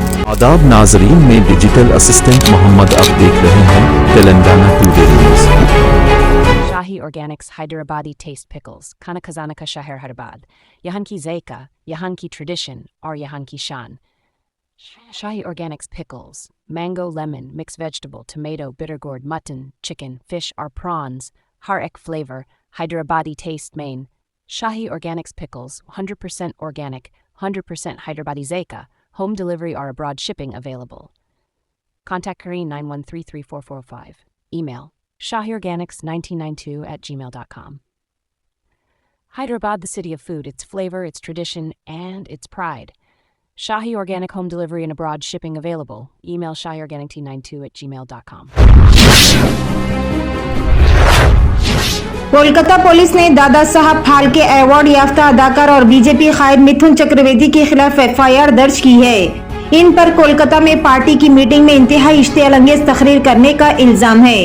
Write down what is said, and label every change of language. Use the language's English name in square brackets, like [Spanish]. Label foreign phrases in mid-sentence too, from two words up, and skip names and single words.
[Urdu] آداب ناظرین میں [English] digital assistant [Urdu] محمد اب دیکھ رہے ہیں تلنگانہ ٹوڈے نیوز. [English] Shahi Organics Hyderabadi Taste Pickles, [Urdu] کھانا خزانہ کا شہر حیدرآباد، یہاں کی ذائقہ، یہاں کی ٹریڈیشن، اور یہاں کی شان. [English] Shahi Organics Pickles, mango, lemon, mixed vegetable, tomato, bitter gourd, mutton, chicken, fish or prawns, [Urdu] ہر ایک [English] flavor, Hyderabadi taste main. Shahi Organics Pickles, 100% organic, 100% Hyderabadi Zaika, home delivery or abroad shipping available. Contact Kareen 9133445. Email shahiorganics1992@gmail.com. Hyderabad, the city of food, its flavor, its tradition, and its pride. Shahi Organic home delivery and abroad shipping available. Email shahiorganic1992@gmail.com. [Urdu] کولکاتا پولیس نے دادا صاحب پھالکے ایوارڈ یافتہ اداکار اور بی جے پی قائد متھن چکرورتی کے خلاف FIR درج کی ہے. ان پر کولکاتا میں پارٹی کی میٹنگ میں انتہائی اشتعال انگیز تقریر کرنے کا الزام ہے.